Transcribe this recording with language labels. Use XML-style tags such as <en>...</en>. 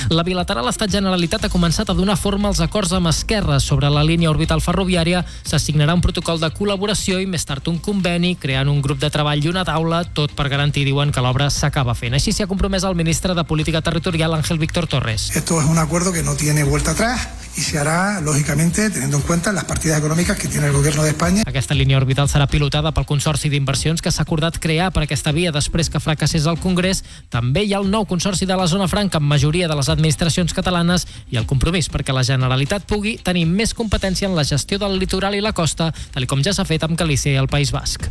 <ca>La bilateral Estat-Generalitat ha començat a donar forma als acords amb Esquerra sobre la línia orbital ferroviària. S'assignarà un protocol de col·laboració i més tard un conveni, creant un grup de treball i una taula, tot per garantir, diuen, que l'obra s'acaba fent. Així s'hi ha compromès el ministre de Política Territorial, Ángel Víctor Torres.</ca> <es>Esto es un acuerdo que no tiene vuelta atrás. Y se hará, lógicamente, teniendo en cuenta las partidas económicas que tiene el gobierno de España.</es> <ca>Aquesta línia orbital serà pilotada pel Consorci d'Inversions que s'ha acordat crear per aquesta via després que fracassés el Congrés. També hi ha el nou Consorci de la Zona Franca amb majoria de les administracions catalanes i el compromís perquè la Generalitat pugui tenir més competència en la gestió del litoral i la costa, tal com ja s'ha fet amb Galícia i el País Basc.</ca>